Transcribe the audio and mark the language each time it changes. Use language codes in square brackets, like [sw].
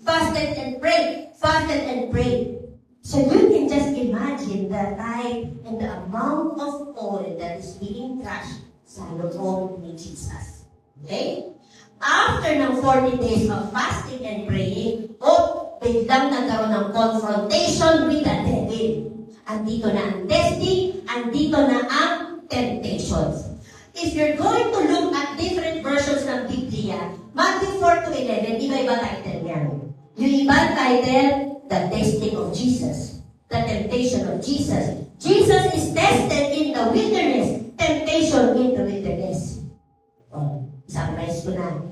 [en] Fasted and prayed. Fasted and prayed. So you can just imagine the time and the amount of oil that is being crushed [tl] sa loob ni Jesus. [en] Okay? After ng 40 days of fasting and praying, [tl] biglang nagkaroon [en] ng confrontation with the devil. [tl] Andito na ang testing, andito na ang temptations. [en] If you're going to look at different versions ng Biblia, Matthew 4 to 11, [tl] iba-iba title yan. Yung ibang title, [en] the testing of Jesus, the temptation of Jesus. Jesus is tested in the wilderness, temptation in the wilderness. [tl] Summarize ko na.